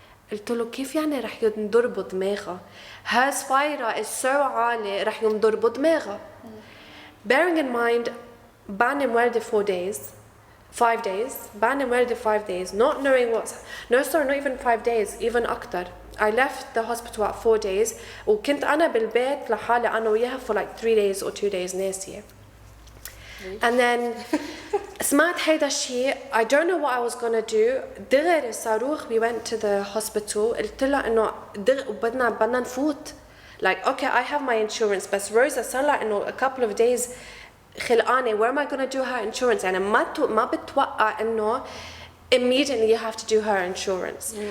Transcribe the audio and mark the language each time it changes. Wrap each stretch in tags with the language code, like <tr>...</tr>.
<ar>قلت له كيف يعني رح ينضربوا دماغها؟</ar> <en>Her spider is so</en> <ar>عالي رح ينضربوا دماغها.</ar> <en>Bearing in mind,</en> <ar>بعدني موالدة</ar> <en>5 days.</en> <ar>بعدني موالدة 5 days.</ar> <en>Not knowing not even 5 days, even أكتر. I left the hospital at 4 days.</en> <ar>وكنت أنا بالبيت لحالي أنا وياها</ar> <en>for like 3 days or 2 days</en> <ar>ناسية.</ar> <en>And then</en> <ar>سمعت هيدا الشيء.</ar> <en>I don't know what I was gonna do.</en> <ar>دغري صاروخ</ar> <en>we went to the hospital.</en> <ar>قلت لها إنه بدنا نفوت.</ar> <en>Like okay, I have my insurance. بس Rosa</en> <ar>صار لها إنه</ar> <en>a couple of days خلقانة. Where am I gonna do her insurance?</en> <ar>يعني ما بتوقع إنه</ar> <en>immediately you have to do her insurance.</en>